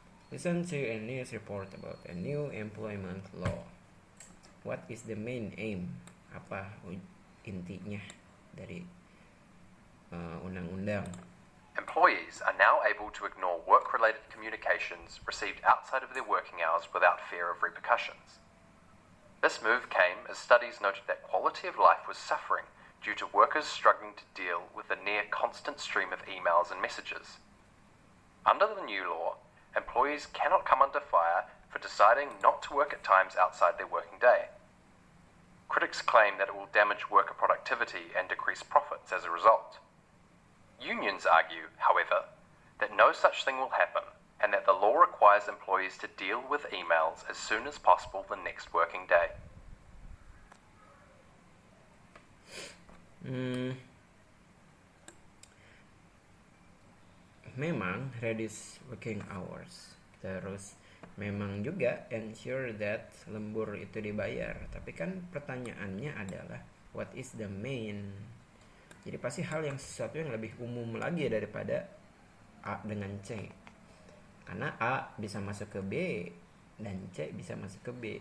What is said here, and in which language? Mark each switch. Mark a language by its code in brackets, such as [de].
[en] Listen to a news report about a new employment law. What is the main aim? [id] Apa intinya dari undang-undang? [en] Employees are now able to ignore work-related communications received outside of their working hours without fear of repercussions. This move came as studies noted that quality of life was suffering due to workers struggling to deal with the near constant stream of emails and messages. Under the new law, employees cannot come under fire for deciding not to work at times outside their working day. Critics Critics claim that it will damage worker productivity and decrease profits as a result. Unions argue, however, that no such thing will happen and that the law requires employees to deal with emails as soon as possible the next working day. [id] Memang [en] reduce working hours. [id] Terus memang juga [en] ensure that [id] lembur itu dibayar. Tapi kan pertanyaannya adalah [en] what is the main? [id] Jadi pasti hal yang sesuatu yang lebih umum lagi daripada A dengan C. Karena A bisa masuk ke B dan C bisa masuk ke B.